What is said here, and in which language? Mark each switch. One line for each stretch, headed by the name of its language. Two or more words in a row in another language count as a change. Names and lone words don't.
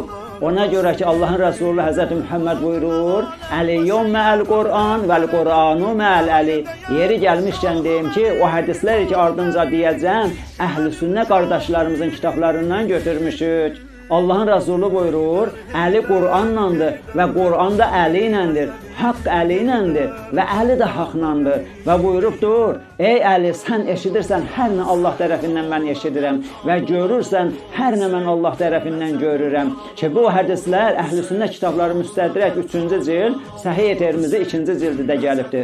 Turkish: Ona göre ki Allah'ın Resulü Hazreti Muhammed buyurur,
Arabic: علي مع القرآن والقرآن مع علي.
Turkish: Yeri gelmişken deyim ki, o hadisleri ki ardınca diyeceğim, Əhl-i Sünnə kardeşlerimizin kitaplarından götürmüşük.
Azerbaijani: Allah'ın Resulü buyurur, Əli Kur'anlandır ve Kur'an da Əli iləndir. Haqq Əli iləndir və Əli də haqlandır. Və buyurubdur, ey Əli, sən eşidirsən, hər nə Allah tərəfindən mən eşidirəm və görürsən, hər nə mən Allah tərəfindən görürəm. Ki, bu hədislər Əhl-i Sünnə kitabları Müstədrək 3-cü cild, Səhih Tirmizi 2-ci cildidə gəlibdir.